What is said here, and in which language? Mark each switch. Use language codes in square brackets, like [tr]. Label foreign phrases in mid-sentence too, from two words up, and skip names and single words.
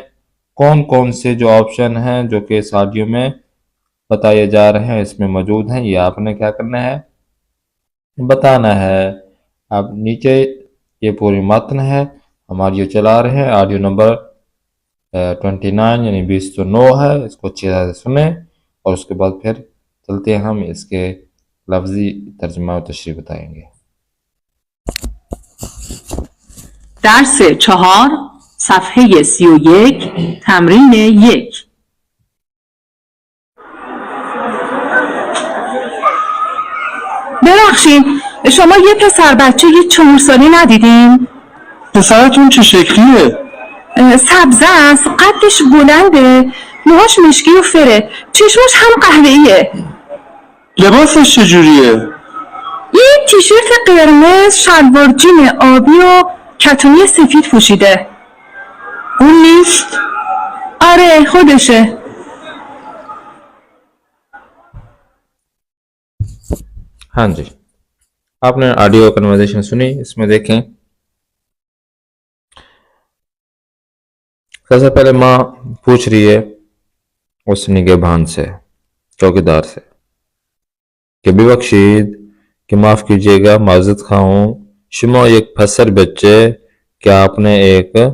[ur] کون کون سے جو آپشن ہیں جو کہ اس آڈیو میں بتائے جا رہے ہیں اس میں موجود ہیں، یہ آپ نے کیا کرنا ہے، بتانا ہے. اب نیچے یہ پوری متن ہے، ہم آڈیو چلا رہے ہیں. آڈیو نمبر 29 یعنی 29 ہے. اس کو اچھی طرح سے سنیں اور اس کے بعد پھر چلتے ہیں، ہم اس کے لفظی ترجمہ و تشریح بتائیں گے. [fa] درس 4 صفحه 31 تمرین 1. ببخشید شما یه پسر بچه 4 ساله ندیدین؟ پسرتون چه شکلیه؟ سبزه است، قدش بلنده، موهاش مشکی و فره، چشمش هم قهوه‌ایه. لباسش چجوریه؟ یه تیشرت قرمز، شلوار جین آبی و کتونی سفید پوشیده. اون نیست؟ آره خودشه. [ur] ہاں جی، آپ نے [en] audio conversation [ur] سنی. اس میں دیکھیں سب سے پہلے ماں پوچھ رہی ہے اس نگہبان سے، چوکیدار سے، کہ ببخشید کہ معاف کیجیے گا، معذرت خواہ ہوں، شما ایک پسر بچے، کیا آپ نے ایک